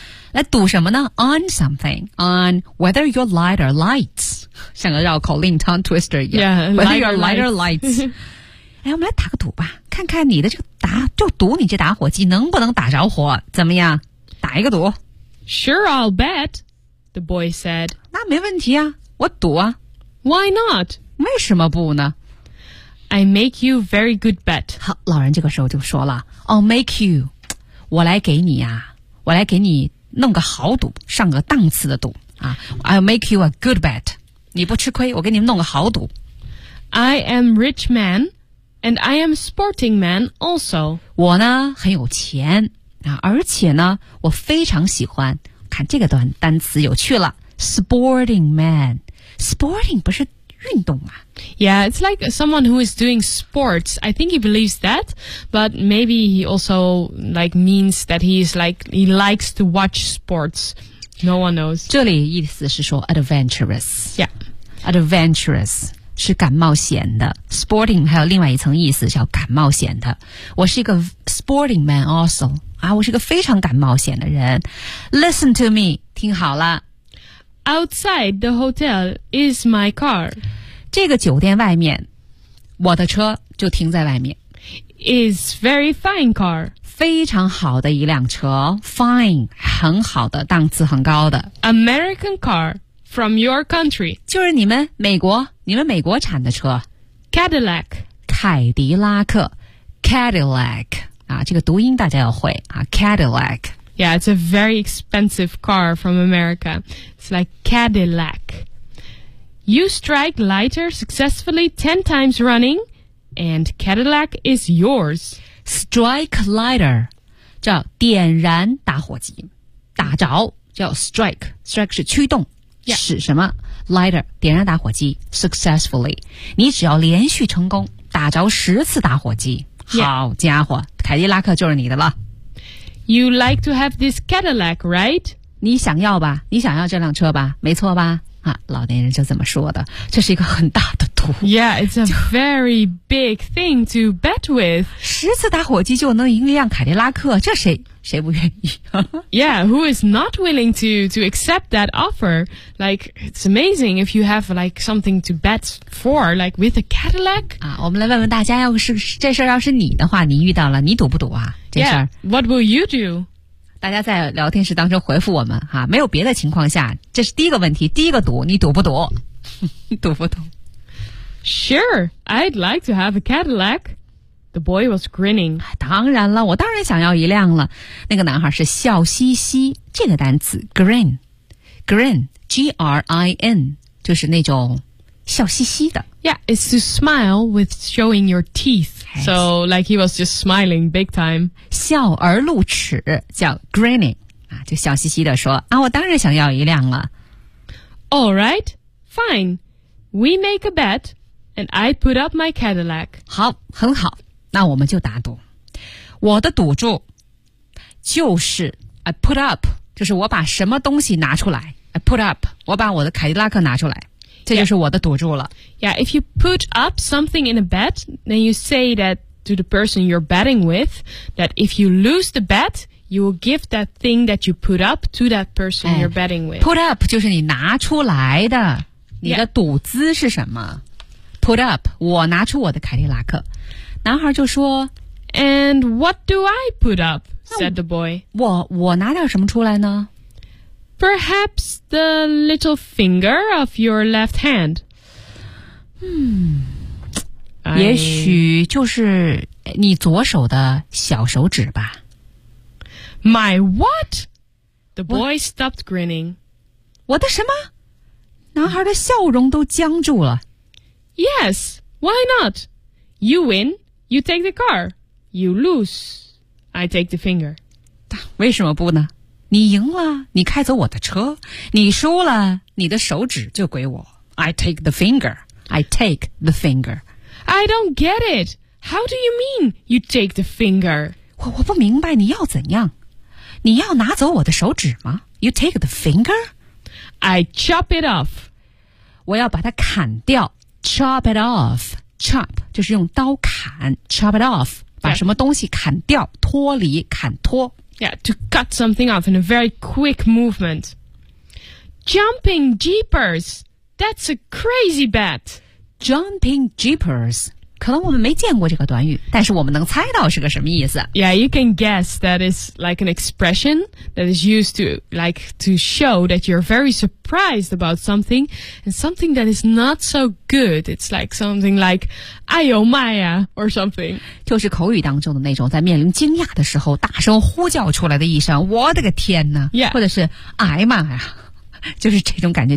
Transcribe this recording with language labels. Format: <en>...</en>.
<zh>来赌什么呢</zh> <en>？On something, on whether your lighter lights，</en> <zh>像个绕口令</zh> <en>，tongue twister</en> <zh>一样。</zh> <en>Yeah, whether your lighter lights，</en> <zh>哎，我们来打个赌吧，看看你的这个打，就赌你这打火机能不能打着火，怎么样？打一个赌。</zh> <en>Sure, I'll bet. The boy said.</en> <zh>那没问题啊，我赌啊。</zh> <en>Why not？</en> <zh>为什么不呢</zh> <en>？I make you very good bet.</en> <zh>好，老人这个时候就说了 ，</zh> <en>I'll make you，</en> <zh>我来给你啊，我来给你。弄个好赌，上个档次的赌啊 ！</zh> <en>I'll make you a good bet.</en> <zh>你不吃亏，我给你们弄个好赌。</zh> <en>I am rich man, and I am sporting man also.</en> <zh>我呢很有钱啊，而且呢我非常喜欢看这个单词有趣了。</zh> <en>Sporting man, sporting</en> <zh>不是运动啊</zh> <en>？Yeah, it's like someone who is doing sports. I think he believes that, but maybe he also like means that he is like he likes to watch sports. No one knows.</en> <zh>这里意思是说 adventurous.</zh> <en>Yeah,</en> <zh>adventurous 是敢冒险的。Sporting 还有另外一层意思叫敢冒险的。我是一个</zh> <en>sporting man also.</en> <zh>啊，我是个非常敢冒险的人。</zh> <en>Listen to me,</en> <zh>听好了。</zh> <en>Outside the hotel is my car.</en> <zh>这个酒店外面，我的车就停在外面。</zh> <en>Is very fine car.</en> <zh>非常好的一辆车 ，fine 很好的，档次很高的。</zh> <en>American car from your country.</en> <zh>就是你们美国产的车。</zh> <en>Cadillac.</en> <zh>凯迪拉克 ，Cadillac 啊，这个读音大家要会啊 ，Cadillac。</zh> <en>Yeah, it's a very expensive car from America. It's like Cadillac. You strike lighter successfully 10 times running, and Cadillac is yours. Strike lighter,</en> <zh>叫点燃打火机，打着叫 strike. Strike 是驱动，使什么 lighter 点燃打火机 successfully. 你只要连续成功，打着十次打火机。好家伙，凯迪拉克就是你的了。</zh> <en>You like to have this Cadillac, right?</en> <zh>你想要吧，你想要这辆车吧，没错吧？啊，老年人就这么说的，这是一个很大的赌。</zh> <en>Yeah, it's a very big thing to bet with.</en> <zh>十次打火机就能赢一辆凯迪拉克，这谁不愿意？</zh> <en>Yeah, who is not willing to accept that offer? Like, it's amazing if you have like something to bet for, like with a Cadillac.</en> <zh>啊，我们来问问大家，要是这事儿要是你的话，你遇到了，你赌不赌啊？这事儿</zh> <en>Yeah, what will you do?</en> <zh>大家在聊天室当中回复我们哈，没有别的情况下，这是第一个问题，第一个赌，你赌不赌？赌不赌</zh> <en>？Sure, I'd like to have a Cadillac. The boy was grinning.</en> <zh>当然了，我当然想要一辆了。那个男孩是笑嘻嘻。这个单词 grin, G-R-I-N, 就是那种笑嘻嘻的。</zh> <en>Yeah, it's to smile with showing your teeth. So, like he was just smiling big time.</en> <zh>笑而露齿叫 grinning, 啊，就笑嘻嘻地说，啊，我当然想要一辆了。</zh> <en>All right, fine. We make a bet, and I put up my Cadillac.</en> <zh>好，很好，那我们就打赌。我的赌注就是</zh> <en>I put up,</en> <zh>就是我把什么东西拿出来。</zh> <en>I put up,</en> <zh>我把我的凯迪拉克拿出来。这就是我的赌注了。</zh> <en>Yeah, if you put up something in a bet, then you say that to the person you're betting with, that if you lose the bet, you will give that thing that you put up to that person you're betting with. Put up</en> <zh>就是你拿出来的，你的赌资是什么 ？</zh> <en>Put up,</en> <zh>我拿出我的凯迪拉克。男孩就说</zh> <en>，And what do I put up? Said the boy.</en> <zh>我拿点什么出来呢？</zh> <en>Perhaps the little finger of your left hand.</en> <zh>也许就是你左手的小手指吧。</zh> <en>My what? The boy stopped grinning.</en> <zh>我的什么？男孩的笑容都僵住了。</zh> <en>Yes, why not? You win, you take the car. You lose, I take the finger.</en> <zh>为什么不呢？你赢了，你开走我的车；你输了，你的手指就归我。</zh> <en>I take the finger. I take the finger. I don't get it. How do you mean you take the finger?</en> <zh>我不明白你要怎样？你要拿走我的手指吗 ？</zh> <en>You take the finger? I chop it off.</en> <zh>我要把它砍掉。</zh> <en>Chop it off.</en> <zh>Chop 就是用刀砍。</zh> <en>Chop it off，</en> <zh>把什么东西砍掉？脱离，砍脱。</zh> <en>Yeah, to cut something off in a very quick movement. Jumping jeepers! That's a crazy bet! Jumping jeepers!</en> <zh>可能我们没见过这个短语，但是我们能猜到是个什么意思。</zh> <en>Yeah, you can guess that is like an expression that is used to, like, to show that you're very surprised about something and something that is not so good. It's like something like,</en> <zh>哎呦妈呀</zh> <en>or something.</en> <zh>就是口语当中的那种在面临惊讶的时候大声呼叫出来的一声，我的个天哪。</zh> <en>Yeah.</en> <zh>或者是哎妈呀，就是这种感觉。</zh>